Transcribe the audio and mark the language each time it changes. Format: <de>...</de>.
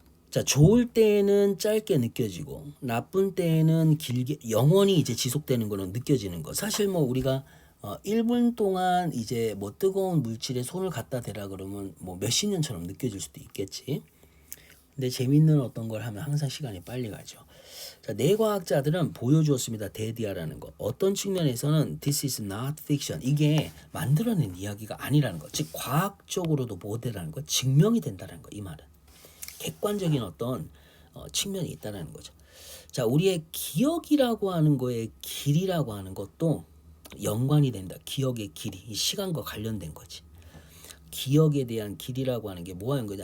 <ko>자, 좋을 때에는 짧게 느껴지고 나쁜 때에는 길게 영원히 이제 지속되는 거는 느껴지는 거. 사실 뭐 우리가 1분 동안 이제 뭐 뜨거운 물질에 손을 갖다 대라 그러면 뭐 몇십 년처럼 느껴질 수도 있겠지. 근데 재밌는 어떤 걸 하면 항상 시간이 빨리 가죠. 자, 뇌과학자들은 보여주었습니다. 데디아라는 거. 어떤 측면에서는</ko> <en>this is not fiction.</en> <ko>이게 만들어낸 이야기가 아니라는 거. 즉 과학적으로도 모델하는 거, 증명이 된다는 거. 이 말은 객관적인 어떤 측면이 있다는 거죠. 자, 우리의 기억이라고 하는 거에 길이라고 하는 것도 연관이 된다. 기억의 길이, 이 시간과 관련된 거지. 기억에 대한 길이라고 하는 게 뭐하는 거냐?</ko>